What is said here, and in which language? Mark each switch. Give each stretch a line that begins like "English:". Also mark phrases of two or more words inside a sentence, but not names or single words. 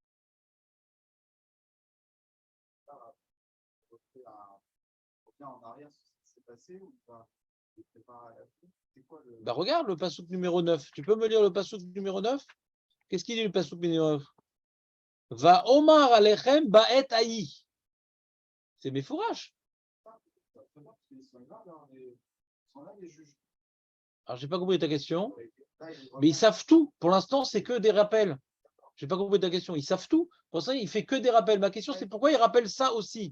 French: Bah regarde le passouk numéro 9. Tu peux me lire le passouk numéro 9? Qu'est-ce qu'il dit le passouk numéro 9?
Hebrew: ואומר אליכם בעת ההיא.
French: C'est mes fourrages. Alors, j'ai pas compris ta question. Mais ils savent tout. Pour l'instant, c'est que des rappels. J'ai pas compris ta question. Ils savent tout. Pour ça, il fait que des rappels. Ma question, c'est pourquoi ils rappellent ça aussi?